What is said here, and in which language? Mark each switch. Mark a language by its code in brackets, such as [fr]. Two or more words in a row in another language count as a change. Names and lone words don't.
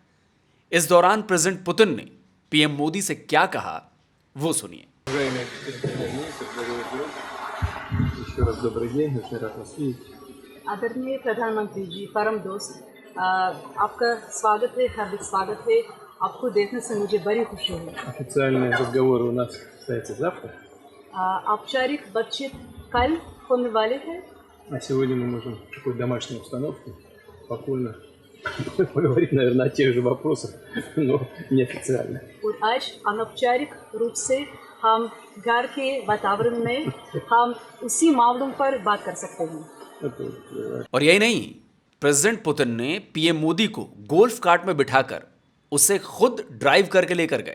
[hi] इस दौरान प्रेसिडेंट पुतिन ने पीएम मोदी से क्या कहा वो सुनिए। आदरणीय प्रधानमंत्री जी, परम दोस्त, आपका स्वागत है, हार्दिक स्वागत है। आपको देखने से मुझे बड़ी खुशी हुई। [ru] Официальный разговор у нас состоится завтра, [hi] औपचारिक बातचीत कल होने वाले हैं। [ru] а сегодня мы можем в такой домашней обстановке спокойно поговорить, наверное, о тех же вопросах, но неофициально. [hi] और आज अनौपचारिक रूप से हम घर के वातावरण में हम उसी मामलों पर बात कर सकते हैं। और यही नहीं, प्रेसिडेंट पुतिन ने पीएम मोदी को [en] golf cart [hi] में बिठाकर उसे खुद ड्राइव करके लेकर गए।